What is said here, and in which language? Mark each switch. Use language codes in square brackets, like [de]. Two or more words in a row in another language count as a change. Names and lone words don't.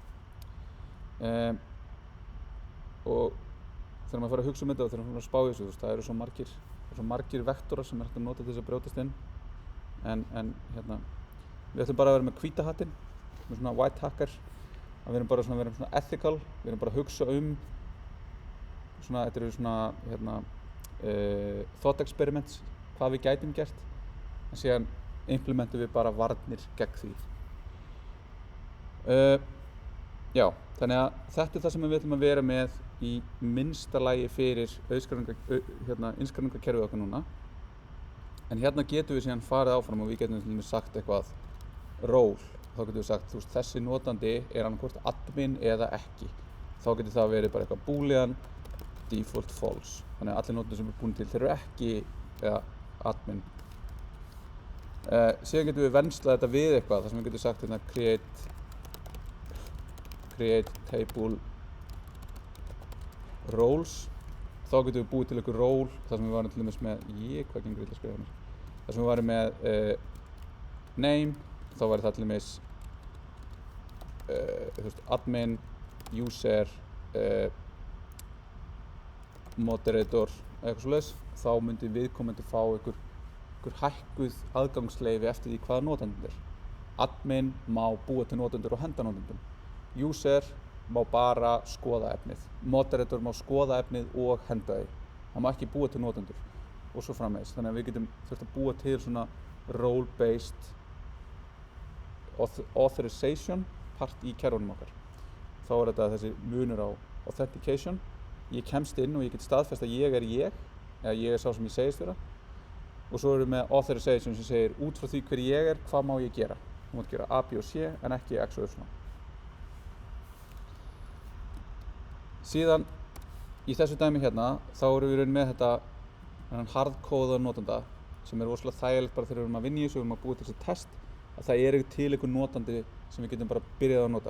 [is] Og þegar maður fara að hugsa um þetta og þegar maður fara að spá í þessu, það eru svo margir vektorar sem er hægt að nota til þess að brjótast inn en við ætlum bara að vera með hvíta hattinn, með svona [en] white hacker, [is] að við erum bara svona ethical, við erum bara að hugsa svona, þetta eru svona [en] thought experiments, [is] hvað við gætum gert, en síðan implementum við bara varnir gegn því. Já, þannig að þetta er það sem við ætlum að vera með í minnsta lagi fyrir innskráningarkerfið okkar núna. En hérna getum við síðan farið áfram og við getum til dæmis sagt eitthvað role. Þá getum við sagt, þessi notandi er annaðhvort admin eða ekki. þá getur það verið bara eitthvað [en] boolean default false, [is] þannig að allir notendur sem búin til þeir eru ekki eða admin. Síðan getum við venslað þetta við eitthvað, þar sem við getum sagt hérna [en] create table roles, [is] þá getum við búið til einhver role, þar sem við varum til dæmis með hvað gengur illa að skrifa mér, þar sem við varum með name, þá væri það til dæmis [en] admin, user, moderator [is] eitthvað svoleiðis, þá myndi viðkomandi fá einhver hækkuð aðgangsleyfi eftir því hvaða notandinn er. Admin má búa til notendur og henda notendum. User má bara skoða efnið. Moderator má skoða efnið og henda því. Hann má ekki búa til notendur og svo framvegis. Þannig að við getum þurft að búa til svona [en] role-based authorization part [is] í kerfunum okkar. Þá er þetta þessi munur á authentication. Ég kemst inn og ég get staðfest að ég er ég, eða ég er sá sem ég segist vera. Og svo erum við með authorization sem segir út frá því hver ég er, hvað má ég gera. Þú mátt gera A, B og C en ekki X og Y. Síðan í þessu dæmi hérna þá erum við með þetta hardkóða notanda sem er rosalega þægilegt bara þegar við erum að vinna í þessu og við erum að búa til þessi test að það er til einhver notandi sem við getum bara byrjað að nota.